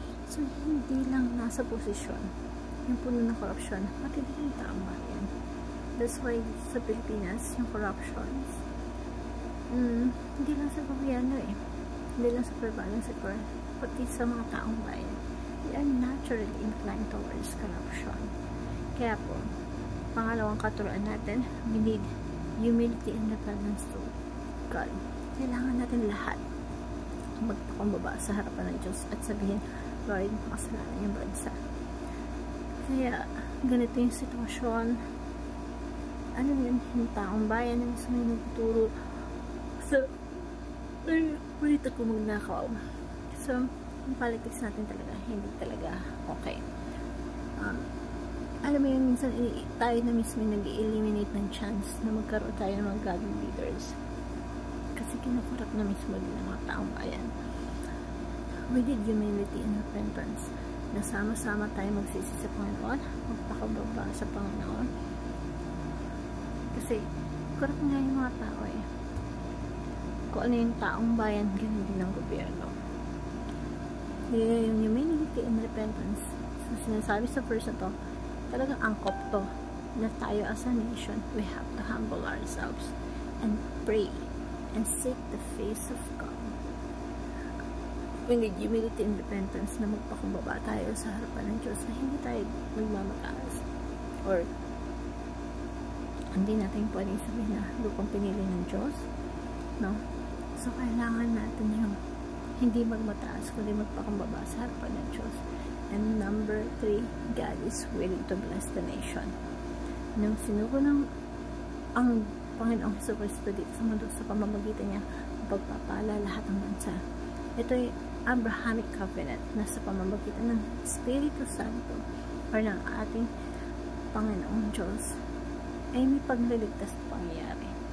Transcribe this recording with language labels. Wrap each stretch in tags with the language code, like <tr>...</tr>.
<tl>So, hindi lang nasa posisyon yung puno ng korupsyon, pati din yung taong bayan. That's why sa Pilipinas, yung corruptions, hindi lang sa gobyerno hindi lang sa private sector, pati sa mga taong bayan.</tl> <en>We are naturally inclined towards corruption.</en> <tl>Kaya po, pangalawang katuruan natin,</tl> <en>we need humility and dependence to God.</en> <tl>Kailangan natin lahat magpakumbaba sa harapan ng Diyos at sabihin, Lord, makasalanan yung bansa. Kaya, ganito yung sitwasyon. Ano yun, yung taong bayan na gusto may nagtuturo sa balita ko magnakaw. So, yung politics natin talaga, hindi talaga okay. Alam mo yung minsan, tayo na mismo nag-eliminate ng chance na magkaroon tayo ng mga godly leaders. Kasi kinukurap na mismo din ang mga taong bayan.</tl> <en>We need humility and repentance.</en> <tl>Nasama-sama tayo magsisi sa Panginoon, magpakababa sa Panginoon. Kasi, kurap nga yung mga tao Kung ano yung taong bayan, ganun din ang gobyerno.</tl> <en>Yung humility and repentance. So,</en> <tl>sinasabi sa verse na to, talagang angkop to na tayo</tl> <en>as a nation, we have to humble ourselves and pray and seek the face of God. We need humility and repentance</en> <tl>na magpakumbaba tayo sa harapan ng Diyos na hindi tayo magmamataas or hindi natin pwedeng sabihin na lupang pinili ng Diyos, no? So kailangan natin yung hindi magmataas kundi magpakumbaba sa harapan ng Diyos.</tl> <en>And number 3, God is willing to bless the nation.</en> <tl>Nung sinuko ng ang Panginoong Jesucristo dito sa mundo sa pamamagitan niya, pagpapala lahat ng bansa. Ito ay Abrahamic Covenant na sa pamamagitan ng Espiritu Santo or ng ating Panginoong Diyos ay may pagliligtas na pangyayari.</tl>